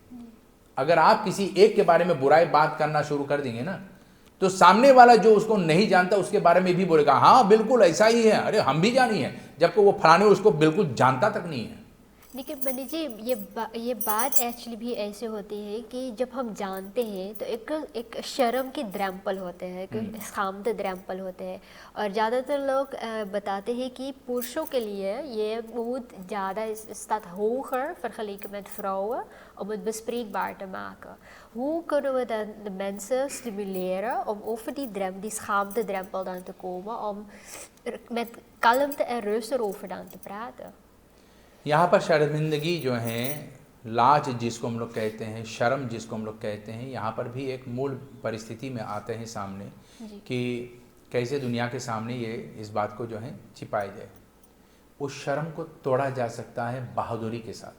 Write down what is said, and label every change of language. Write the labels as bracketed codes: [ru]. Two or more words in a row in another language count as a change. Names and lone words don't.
[hi] अगर आप किसी एक के बारे में बुराई बात करना शुरू कर देंगे ना, तो सामने वाला जो उसको नहीं जानता उसके बारे में भी बोलेगा हाँ बिल्कुल ऐसा ही है, अरे हम भी जानी है, जबकि वो फलाने उसको बिल्कुल जानता तक नहीं है। लेकिन पंडित जी ये बात एक्चुअली भी ऐसे होती है कि जब हम जानते हैं तो एक शर्म की द्रैम्पल होते हैं, एक schaamte द्रैम्पल होते हैं। और ज़्यादातर लोग बताते हैं कि पुरुषों के लिए ये बहुत ज़्यादा [nl] staat hoger vergeleken met vrouwen om het bespreekbaar te maken. Hoe kunnen we dan de mensen stimuleren om over die schaamte drempel dan te komen, om met kalmte en rust erover dan te praten? [hi] यहाँ पर शर्मिंदगी जो है, लाज जिसको हम लोग कहते हैं, शर्म जिसको हम लोग कहते हैं, यहाँ पर भी एक मूल परिस्थिति में आते हैं सामने कि कैसे दुनिया के सामने ये इस बात को जो है छिपाया जाए। उस शर्म को तोड़ा जा सकता है बहादुरी के साथ।